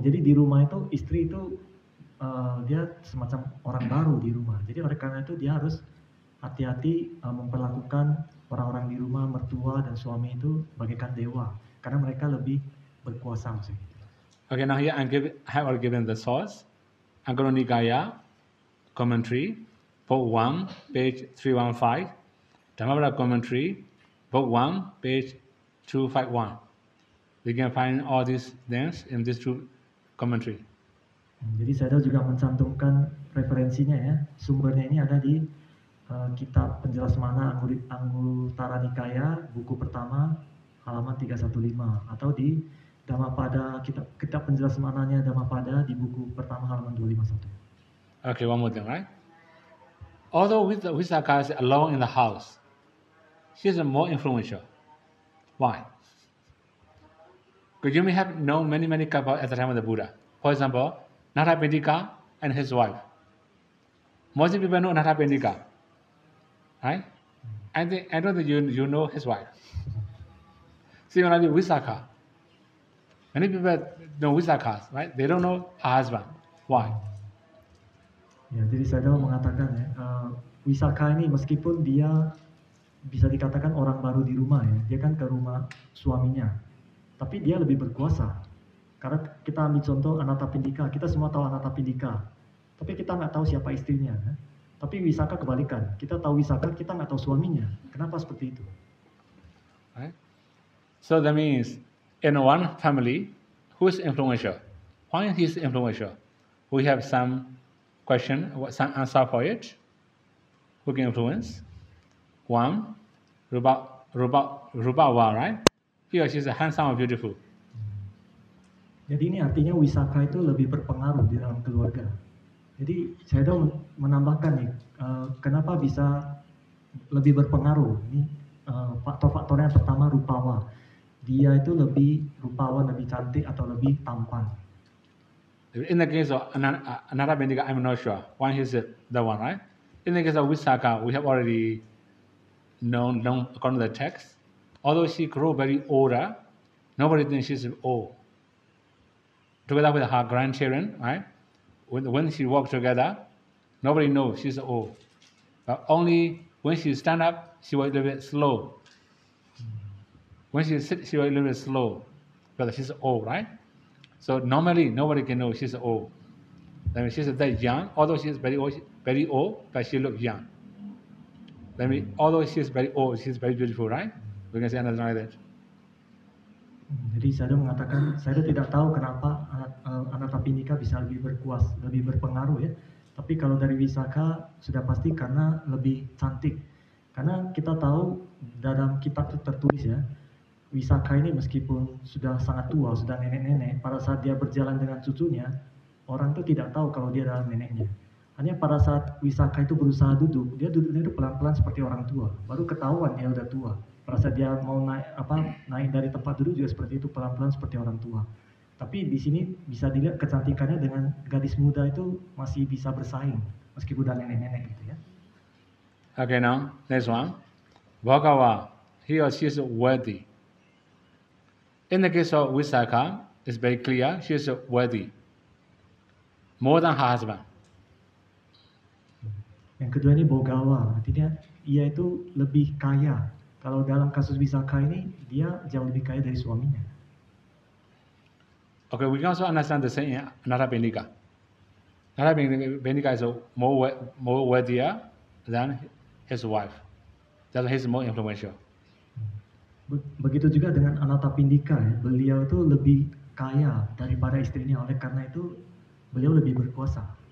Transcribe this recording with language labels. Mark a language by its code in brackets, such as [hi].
[id] Jadi di rumah itu istri itu dia semacam orang baru di rumah. Jadi oleh karena itu dia harus hati-hati memperlakukan orang-orang di rumah, mertua dan suami itu bagaikan dewa, karena mereka lebih berkuasa maksudnya. [en] Okay, now here I have already given the source. Angkara Nikaya, commentary, book 1, page 315. Dhammapada commentary, book 1, page 251. We can find all these things in these two commentary. [id] Jadi saya juga mencantumkan referensinya ya. Sumbernya ini ada di kitab Penjelas Mana Anguttara Nikaya, buku pertama, halaman 315, atau di Dhammapada, kitab Penjelas Mananya Dhammapada di buku pertama halaman 251. [en] Okay, one more thing, right? Although Visakha is alone in the house, she is more influential. Why? Because you may have known many couples at the time of the Buddha. For example, Nathapindika and his wife. Most people know Nathapindika, right? I don't think you know his wife. Similarly, Visakha. Many people know Visakha, right? They don't know her husband. Why? [id] Ya, jadi saya mau mengatakan ya, Visakha ini meskipun dia bisa dikatakan orang baru di rumah ya, dia kan ke rumah suaminya, tapi dia lebih berkuasa. Karena kita ambil contoh Anathapindika, kita semua tahu Anathapindika, tapi kita nggak tahu siapa istrinya. Kan? Tapi wisaka kebalikan. Kita tahu wisaka, kita nggak tahu suaminya. Kenapa seperti itu? [en] Right? So that means in one family, who is influential? Why he is influential? We have some question, some answer for it. Who can influence? One, Rubawa, right? He or she is handsome or beautiful. [id] Jadi ini artinya wisaka itu lebih berpengaruh di dalam keluarga. Jadi saya menambahkan nih, kenapa bisa lebih berpengaruh? Ini faktor-faktornya pertama rupawa. Dia itu lebih rupawan, lebih cantik atau lebih tampan. [en] In the case of Anara Bendika, I'm not sure. One is the one, right? In the case of Visakha, we have already known according to the text. Although she grew very older, nobody thinks she's old. Together with her grandchildren, right? When she walk together, nobody knows she's old. But only when she stand up, she will a little bit slow. When she sit, she will a little bit slow, because she's old, right? So normally nobody can know she's old. That means she's that young, although she's very old, but she looks young. That means although she's very old, she's very beautiful, right? We can say another like that. [id] Jadi saya mengatakan, saya tidak tahu kenapa Anatapindika bisa lebih berpengaruh ya. Tapi kalau dari Wisaka sudah pasti karena lebih cantik. Karena kita tahu dalam kitab itu tertulis ya, Wisaka ini meskipun sudah sangat tua, sudah nenek-nenek, pada saat dia berjalan dengan cucunya, orang itu tidak tahu kalau dia adalah neneknya. Hanya pada saat Wisaka itu berusaha duduk, dia duduknya itu pelan-pelan seperti orang tua, baru ketahuan dia udah tua. Pada saat dia mau naik dari tempat duduk juga seperti itu, pelan-pelan seperti orang tua. Tapi di sini bisa dilihat kecantikannya dengan gadis muda itu masih bisa bersaing, meskipun udah nenek-nenek gitu ya. [en] Okay, now next one. Bhagawa, he or she is worthy. In the case of Visakha, it's very clear she is worthy more than her husband. [id] Yang kedua ini Bogawa, artinya ia itu lebih kaya. Kalau dalam kasus Visakha ini, dia jauh lebih kaya dari suaminya. [en] Okay, we can also understand the same in Narabindika. Narabindika is more worthier than his wife. That he's more influential. [id] Begitu juga dengan Anatapindika, ya. Beliau itu lebih kaya daripada istrinya, oleh karena itu beliau lebih berkuasa.